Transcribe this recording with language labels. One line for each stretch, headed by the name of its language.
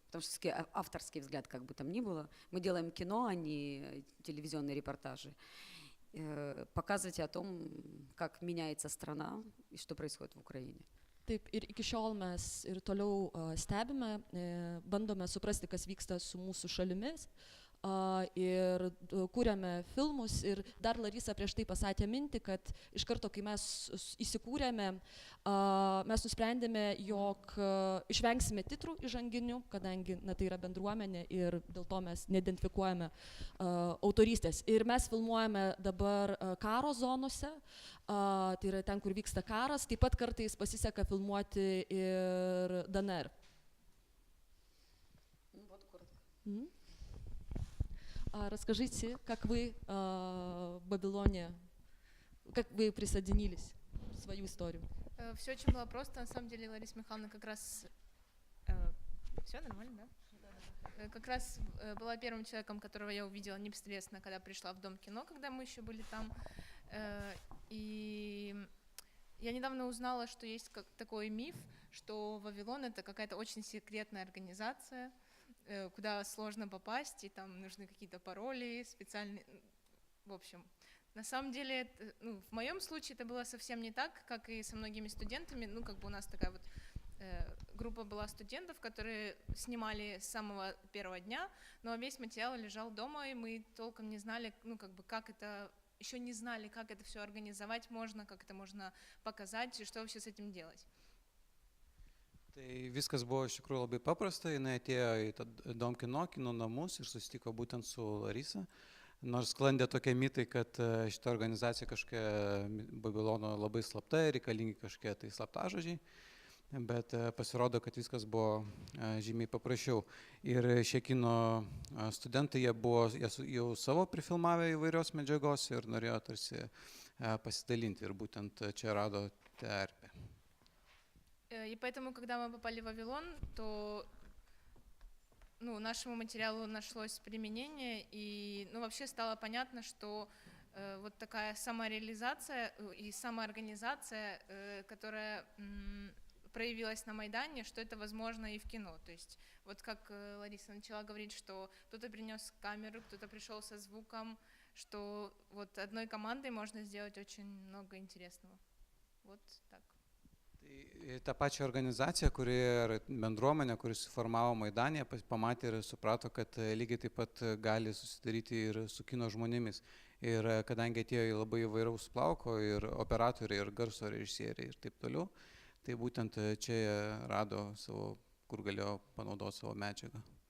Russian: Потому что все-таки авторский взгляд, как бы там ни было. Мы делаем кино, а не телевизионные репортажи. Показывать о том, как меняется страна и что происходит в Украине.
Lithuanian: Taip, ir iki šiol mes ir toliau stebime, bandome suprasti, kas vyksta su mūsų šalimis. Ir kūrėme filmus. Ir dar Larisa prieš tai pasakė mintį, kad iš karto, kai mes įsikūrėme, mes nusprendėme, jog išvengsime titrų įžanginių, kadangi tai yra bendruomenė ir dėl to mes neidentifikuojame autorystės. Ir mes filmuojame dabar karo zonose, tai yra ten, kur vyksta karas. Taip pat kartais pasiseka filmuoti ir DNR.
Russian: Расскажите, как вы в Вавилоне, как вы присоединились в свою историю? Все очень было просто. На самом деле Лариса Михайловна как раз... Все нормально, да? Как раз была первым человеком, которого я увидела непосредственно, когда пришла в Дом кино, когда мы еще были там. И я недавно узнала, что есть такой миф, что Вавилон — это какая-то очень секретная организация, куда сложно попасть, и там нужны какие-то пароли специальные. В общем, на самом деле, в моем случае это было совсем не так, как и со многими студентами. У нас такая вот группа была студентов, которые снимали с самого первого дня, но весь материал лежал дома, и мы толком не знали, как это, еще не знали, как это все организовать можно, как это можно показать, и что вообще с этим делать.
Lithuanian: Tai viskas buvo iš tikrųjų labai paprasta, jinai atėjo į Dom kino namus ir susitiko būtent su Larisa. Nors sklandė tokie mitai, kad šita organizacija kažkokia Babilono labai slapta ir reikalingi kažkokie tai slaptažodžiai, bet pasirodo, kad viskas buvo žymiai paprasčiau. Ir šie kino studentai, jie jau savo prifilmavę įvairios medžiagos ir norėjo tarsi pasidalinti, ir būtent čia rado terpę.
Russian: И поэтому, когда мы попали в Вавилон, то нашему материалу нашлось применение, и вообще стало понятно, что вот такая самореализация и самоорганизация, которая проявилась на Майдане, что это возможно и в кино. То есть вот как Лариса начала говорить, что кто-то принес камеру, кто-то пришел со звуком, что вот одной командой можно сделать очень много интересного. Вот так.
Lithuanian: Ta pačia organizacija, bendruomenė, kuri suformavo Maidanėje, pamatė ir suprato, kad lygiai taip pat gali susidaryti ir su kino žmonėmis. Ir kadangi atėjo labai įvairaus plauko, ir operatoriai, ir garso režisieriai, ir taip toliau, tai būtent čia rado savo, kur galėjo panaudoti savo medžiagą.